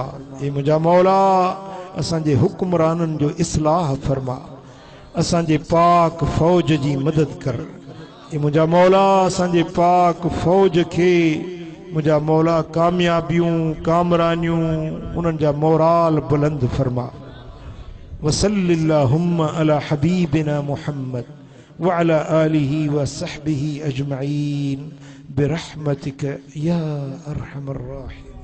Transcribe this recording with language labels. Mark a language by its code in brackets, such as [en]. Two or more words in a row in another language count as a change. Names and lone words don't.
[sd] ए मुंहिंजा मौला असांजे हुक्मराननि जो इस्लाह फरमा। असांजे पाक फ़ौज जी मदद कर। ए मुंहिंजा मौला असांजे पाक फ़ौज खे मुंहिंजा मौला कामयाबियूं, कामरानियूं, उन्हनि जा मोराल बुलंद फरमा। [ar] وصلى اللهم على حبيبنا محمد وعلى آله وصحبه أجمعين برحمتك يا أرحم الراحمين.